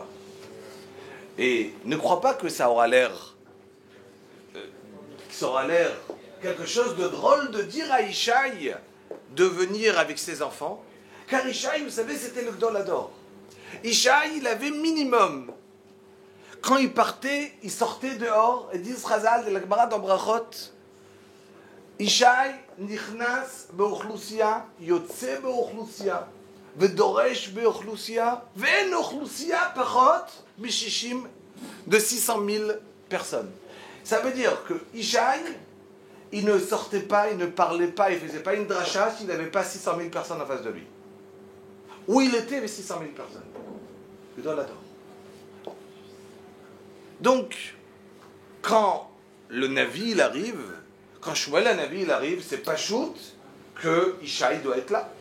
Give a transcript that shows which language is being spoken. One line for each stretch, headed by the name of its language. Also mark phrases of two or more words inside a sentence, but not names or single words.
French: Et ne crois pas que ça aura l'air quelque chose de drôle de dire à Ishaï de venir avec ses enfants. Car Ishaï, vous savez, c'était le Gdolador. Ishaï, il avait minimum. Quand il partait, il sortait dehors, et dit Chazal de la Gemara dans Brachot,
Hebrew: ישי נכנס באוכלוסא, יוצא באוכלוסא, ודורש באוכלוסא, ואין אוכלוסא פחות מששים,
French: de 600 000 personnes. Ça veut dire que Ishaï, il ne sortait pas, il ne parlait pas, il ne faisait pas une dracha s'il n'avait pas 600 000 personnes en face de lui. Où il était avec 600 000 personnes. Le Dolador. Donc, quand le Navi il arrive, quand Shmuel le Navi il arrive, c'est pas shoot que Ishaï doit être là.